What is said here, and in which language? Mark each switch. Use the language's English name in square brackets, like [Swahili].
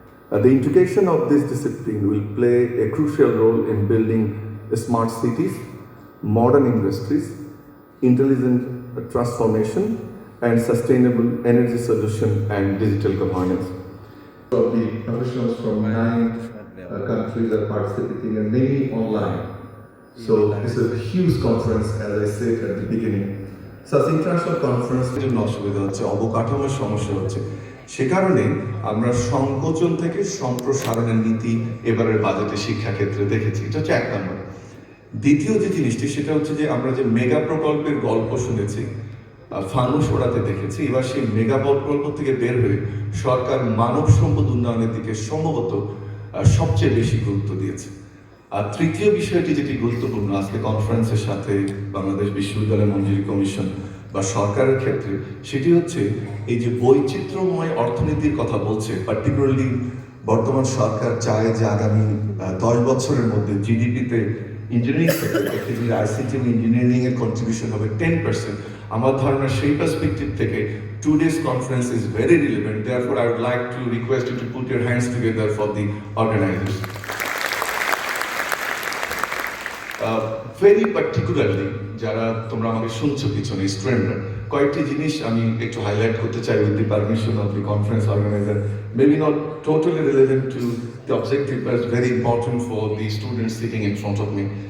[English] The integration of this discipline will play a crucial role in building smart cities, modern industries, intelligent transformation, and sustainable energy solution and digital governance. Of the professionals from 9 countries are participating and many online. So this is a huge conference, as I said at the beginning. So it's international conference. [Bangla] জন্য অসুবিধা হচ্ছে, অবকাঠামোর সমস্যা হচ্ছে। সে কারণে আমরা সংকোচন থেকে সম্প্রসারণের নীতি এবারের বাজেটে শিক্ষাক্ষেত্রে দেখেছি। এটা হচ্ছে 1 নম্বর। দ্বিতীয় যে জিনিসটি সেটা হচ্ছে যে আমরা যে মেগা প্রকল্পের গল্প শুনেছি, ফানুস ওড়াতে দেখেছি, এবার সেই মেগা প্রকল্প থেকে বের হয়ে সরকার মানব সম্পদ উন্নয়নের দিকে সম্ভবত সবচেয়ে বেশি গুরুত্ব দিয়েছে। আর তৃতীয় বিষয়টি যেটি গুরুত্বপূর্ণ আজকে কনফারেন্সের সাথে বাংলাদেশ বিশ্ববিদ্যালয় মঞ্জুরি কমিশন বা সরকারের ক্ষেত্রে, সেটি হচ্ছে এই যে বৈচিত্র্যময় অর্থনীতির কথা বলছে, পার্টিকুলারলি বর্তমান সরকার চায় যে আগামী 10 বছরের মধ্যে জিডিপিতে ইঞ্জিনিয়ারিং সেক্টর, আইসিটি ইঞ্জিনিয়ারিং এর কন্ট্রিবিউশন হবে 10%। আমার ধারণা সেই পার্সপেক্টিভ থেকে [English] today's conference is very relevant. Therefore, I would like to request you to put your hands together for the organizers. Very particularly [Bangla] যারা তোমরা আমাকে শুনছো পিছনে স্টুডেন্টরা, কয়েকটি জিনিস আমি একটু হাইলাইট করতে চাই [English] With the permission of the conference organiser. Maybe not totally relevant to the objective, but very important for the students sitting in front of me.